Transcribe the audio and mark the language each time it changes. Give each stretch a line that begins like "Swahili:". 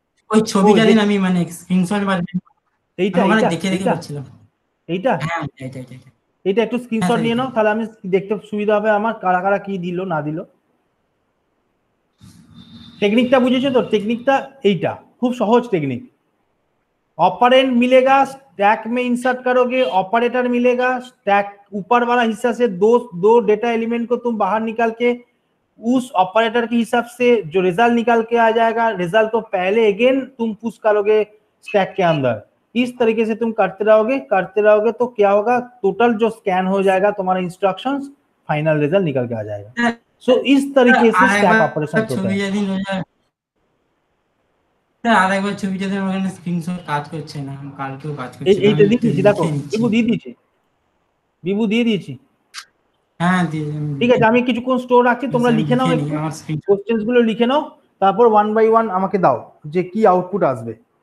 Bangla: ওই ছবিটা দিন, আমি মানে স্ক্রিনশট মারব, এইটা ওখানে এইটা দেখে দেখে করছিলাম। এইটা হ্যাঁ এইটা এইটা এইটা এইটা একটু স্ক্রিনশট নিয়ে নাও, তাহলে আমি দেখতে সুবিধা হবে আমার, কারা কারা কি দিল না দিল। টেকনিকটা বুঝেছো তো, टेक्निकটা এইটা খুব সহজ टेक्निक।
Hindi: ऑपरेंड मिलेगा, स्टैक में इंसर्ट करोगे, ऑपरेटर मिलेगा, स्टैक ऊपर वाला हिस्सा से दो डेटा एलिमेंट को तुम बाहर निकाल के उस ऑपरेटर के हिसाब से जो रिजल्ट निकाल के आ जाएगा, रिजल्ट को पहले अगेन तुम पुश करोगे स्टैक के अंदर। इस तरीके से तुम करते रहोगे तो क्या होगा, टोटल जो स्कैन हो जाएगा तुम्हारा इंस्ट्रक्शंस, फाइनल रिजल्ट निकल के आ जाएगा। सो इस तरीके से स्टैक ऑपरेशन होता है।
Bangla: স্যার আরেকবার ছবিটা দেন, ওখানে স্ক্রিনশট কাজ করছে না, কালকেও কাজ করছে না। এইটা দিয়েছি দেখো, বিভু দিয়ে দিয়েছি, বিভু দিয়ে দিয়েছি। হ্যাঁ দিয়ে ঠিক আছে, আমি কিছুক্ষণ স্টোর রাখছি, তোমরা লিখে নাও, কোশ্চেন্স গুলো লিখে নাও, তারপর 1 বাই 1 আমাকে দাও যে কি আউটপুট আসবে।